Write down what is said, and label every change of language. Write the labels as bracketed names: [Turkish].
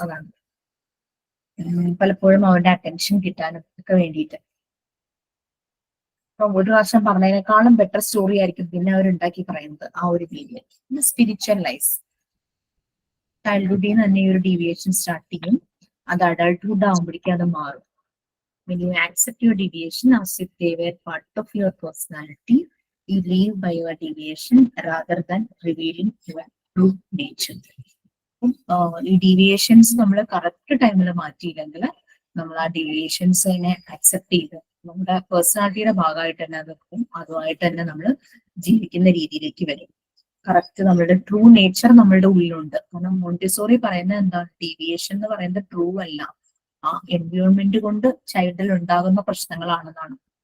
[Malayalam] അതാണ് പലപ്പോഴും അവരുടെ അറ്റൻഷൻ കിട്ടാനും ഒക്കെ വേണ്ടിയിട്ട്. അപ്പം ഒരു പ്രാവശ്യം പറഞ്ഞതിനേക്കാളും ബെറ്റർ സ്റ്റോറി ആയിരിക്കും പിന്നെ അവർ ഉണ്ടാക്കി പറയുന്നത് ആ ഒരു പീരിയഡ്. പിന്നെ സ്പിരിച്വലൈസ്, ചൈൽഡ്ഹുഡിൽ നിന്ന് തന്നെ ഈ ഒരു ഡീവിയേഷൻ സ്റ്റാർട്ട് ചെയ്യും, അത് അഡൾട്ട്ഹുഡ് ആകുമ്പോഴേക്കും അത് മാറും. [English] When you accept your deviation as if they were part of your personality, you live by your deviation rather than revealing your true nature. [Malayalam] ഈ ഡീവിയേഷൻസ് നമ്മൾ കറക്റ്റ് ടൈമിൽ മാറ്റിയില്ലെങ്കിൽ നമ്മൾ ആ ഡീവിയേഷൻസിനെ അക്സെപ്റ്റ് ചെയ്ത് നമ്മുടെ പേഴ്സണാലിറ്റിയുടെ ഭാഗമായിട്ട് തന്നെ അത് വെക്കും, അതുമായിട്ട് തന്നെ നമ്മൾ ജീവിക്കുന്ന രീതിയിലേക്ക് വരും. കറക്റ്റ് നമ്മളുടെ ട്രൂ നേച്ചർ നമ്മളുടെ ഉള്ളിലുണ്ട്. കാരണം മോണ്ടിസോറി പറയുന്നത് എന്താണ്, ഡീവിയേഷൻ എന്ന് പറയുന്നത് ട്രൂ അല്ല, ആ എൻവയോൺമെന്റ് കൊണ്ട് ചൈൽഡിൽ ഉണ്ടാകുന്ന പ്രശ്നങ്ങളാണെന്നാണ്.